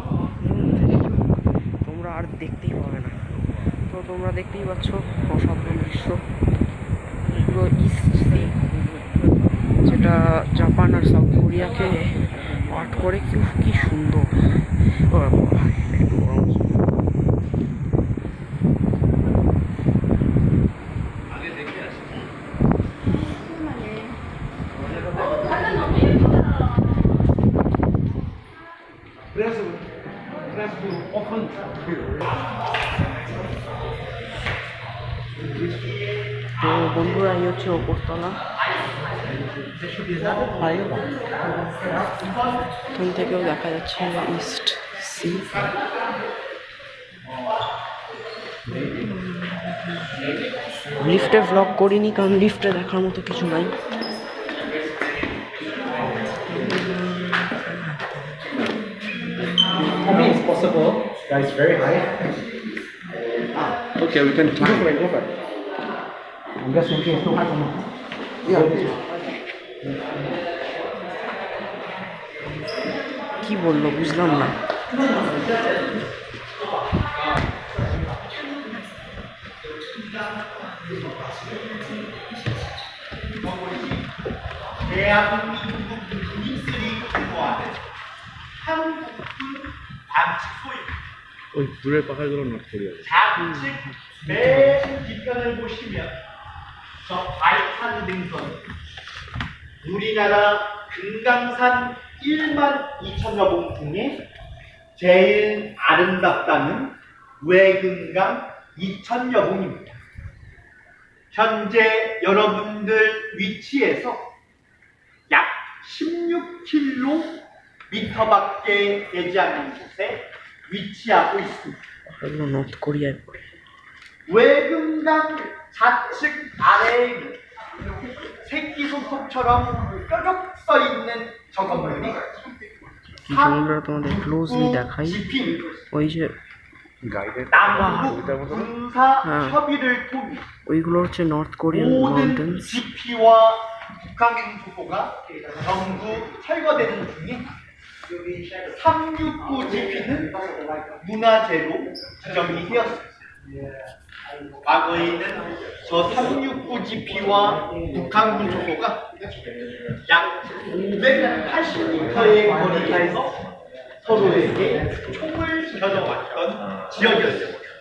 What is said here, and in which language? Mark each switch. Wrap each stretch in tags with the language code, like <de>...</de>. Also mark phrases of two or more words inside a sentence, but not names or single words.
<bn>তোমরা আর দেখতেই পাবে না, তো তোমরা দেখতেই পাচ্ছ অসাধারণ দৃশ্য। পুরো ইস্ট সি, যেটা জাপান আর সাউথ কোরিয়াকে পার্ট করে। কি সুন্দর। ও বাবা, একটু গরম আছে।</bn> <en>Press to open.</en> <bn>তো বন্ধুরা এই হচ্ছে ওপরতলা। এখান থেকেও দেখা যাচ্ছে ইস্ট সি। লিফটে ভ্লগ করিনি কারণ লিফটে দেখার মতো কিছু নাই।</bn> <en>For me, it's possible. Guys, very high. Okay, we can climb. Go for it. I'm just thinking it's too high for me. Yeah.</en> <bn>কি বললো বুঝলাম না।</bn> <ko>대한민국 국민들이 공부하는 한국군 단축 소입.</ko> <bn>ওই দূরের পাহাড়গুলো নট কোরিয়া।</bn> <ko>좌측 맨 뒷편을 보시면 저 바이탄 등선 우리나라 금강산 1만 2천여 봉 중에 제일 아름답다는 외금강 2천여 봉입니다. 현재 여러분들 위치에서 약 16km밖에 되지 않는 곳에 위치하고 있습니다.</ko> <bn>এগুলো নর্থ কোরিয়ায় পড়ে।</bn> <ko>외금강 좌측 아래에 새끼손톱처럼 뾰족 써 있는 저 건물이</ko> <bn>আমরা তোমাদের ক্লোজলি দেখাই। ওই যে</bn> <ko>남북 군사 협의를 통해</ko> <bn>ওইগুলো হচ্ছে নর্থ কোরিয়ান</bn> <ko>모든</ko> <bn>মাউন্টেন্স।</bn> <ko>지피와 북한 주소가 전부 철거되는 중에 369 지피는 문화재로 지정이 되었습니다. 과거에는 저 369 지피와 북한군 주소가 약 580m의 거리에서 서로에게 총을 겨눠왔던 지역이었습니다.</ko>